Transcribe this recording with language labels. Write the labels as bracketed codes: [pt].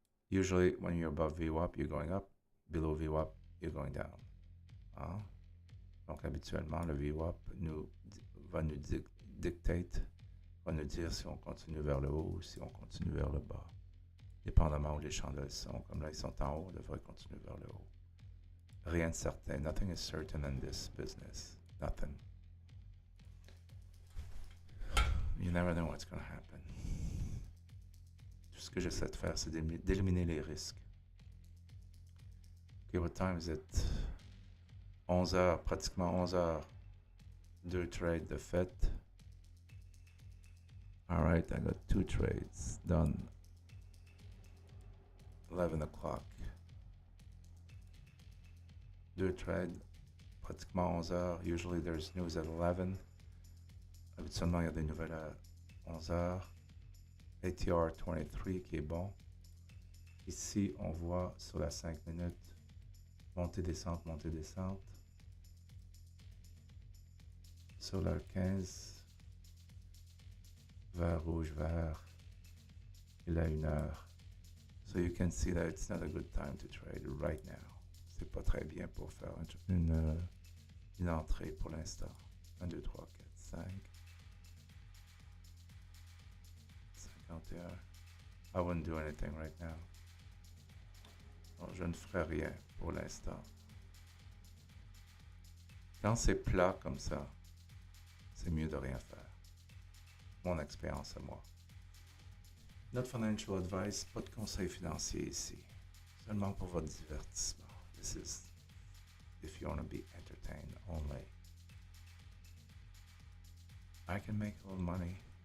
[en] Usually when you're above VWAP, you're going up, below VWAP, you're going down. Hein? [fr] Donc habituellement, le VWAP va nous dictate, va nous dire si on continue vers le haut ou si on continue vers le bas. Dépendamment où les chandelles sont. Comme là, ils sont en haut, on devrait continuer vers le haut. Rien de certain. [en] Nothing is certain in this business. Nothing. You never know what's going to happen. [fr] Tout ce que j'essaie de faire, c'est d'éliminer les risques. [en] Okay, what time is it? [fr] 11 heures, pratiquement 11 heures. 2 trades de fait. [en] Alright, I got 2 trades done. 11 o'clock. [fr] 2 trades, pratiquement 11 heures. [en] Usually there's news at 11. [fr] Habituellement, il y a des nouvelles à 11 heures. ATR 23 qui est bon. Ici, on voit sur la 5 minutes, montée, descente, montée, descente. Sur la 15, vert, rouge, vert. Et la 1 heure. [en] So you can see that it's not a good time to trade right now. [fr] C'est pas très bien pour faire une entrée pour l'instant. 1, 2, 3, 4, 5. 51. [en] I wouldn't do anything right now. [fr] Bon, je ne ferai rien pour l'instant. Quand c'est plat comme ça, c'est mieux de rien faire. Mon expérience à moi. [en] Not financial advice, [fr] pas de conseil financier ici. Seulement pour votre divertissement. [en] This is if you want to be entertained only. I can make a little money.